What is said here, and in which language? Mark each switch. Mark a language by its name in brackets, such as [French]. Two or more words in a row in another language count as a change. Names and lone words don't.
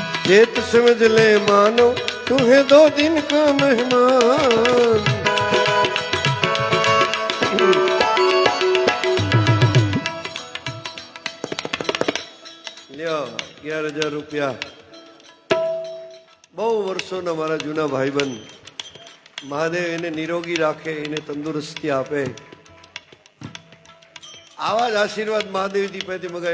[Hindi] चेत समझ ले मानो तू है 2 दिन का मेहमान। [Gujarati] લ્યો 11,000 રૂપિયા। બહુ વર્ષોના મારા જૂના ભાઈબંધ, મહાદેવ એને નિરોગી રાખે, એને તંદુરસ્તી આપે, આવા જ આશીર્વાદ મહાદેવજી પાસેથી મગાવે।